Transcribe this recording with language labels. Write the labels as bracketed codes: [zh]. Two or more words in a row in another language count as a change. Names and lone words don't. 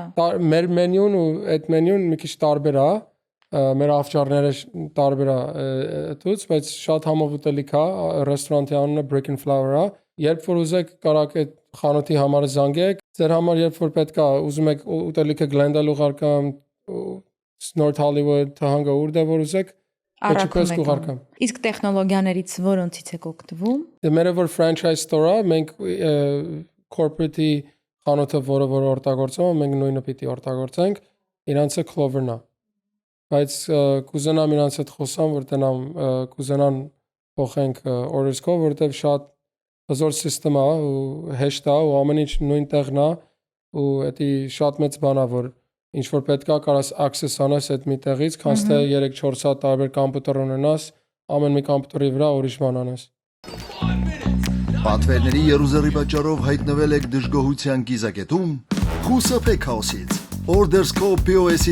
[hy] Մեր մենյուն ու այդ մենյուն մի քիչ տարբեր է, մեր ավճարները տարբեր է դուց, բայց շատ համով ուտելիք է, ռեստորանտի անունը Brick and Flower է։ Երբ որ ուզեք կարաք այդ խանութի համարը զանգեք, ձեր համար երբ որ պետք է ուզում եք ուտելիքը Glendale ուղարկամ, North Hollywood, Tahanga ուր որ ուզեք, Առաքում եք ուղարկամ։ Իսկ տեխնոլոգիաներից որոնցից եք օգտվում։ Մերը որ [en] franchise store [hy] է, մենք corporate-ի խանութը, որը օգտագործում ենք, մենք նույնը պիտի օգտագործենք, իրանցը Clover-ն է։ Բայց կուզենամ իրանց հետ խոսամ, որ տնամ կուզենան փոխենք orders code, որտեղ շատ հզոր system է ու հեշտ է ու ամեն ինչ նույն տեղն է ու դա շատ մեծ բան է, որ ինչ որ պետք է կարաս access անես այդ մի տեղից, քանց թե 3-4 հատ տարբեր կոմպյուտեր ունենաս, ամեն մի կոմպյուտերի վրա ուրիշ բան անես։ Պատվերների երուզերի պատճառով հայտնվել եք դժգոհության գիզակետում, խուսափեք քաոսից։ Orders Code POS-ի